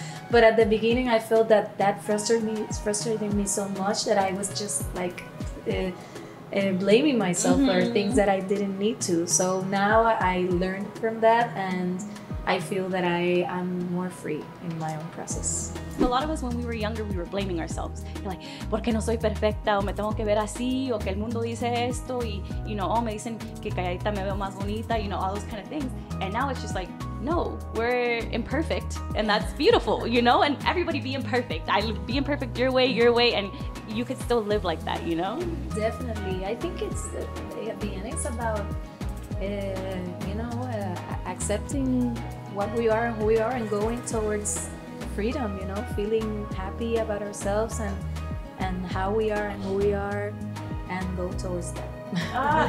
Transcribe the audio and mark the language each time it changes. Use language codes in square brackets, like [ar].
[en] But at the beginning I felt that frustrated me so much that I was just like blaming myself for things that I didn't need to. So now I learned from that, and I feel that I'm more free in my own process. A lot of us, when we were younger, we were blaming ourselves. You're like, [es] ¿por qué no soy perfecta? O me tengo que ver así, o que el mundo dice esto, y, [en] you know, [es] oh, me dicen que calladita me veo más bonita, [en] you know, all those kind of things. And now it's just like, no, we're imperfect, and that's beautiful, you know? And everybody be imperfect. Be imperfect your way, and you could still live like that, you know? Definitely. I think it's, at the end, it's about, you know, accepting what we are and who we are, and going towards freedom, you know, feeling happy about ourselves and how we are and who we are, and go towards that.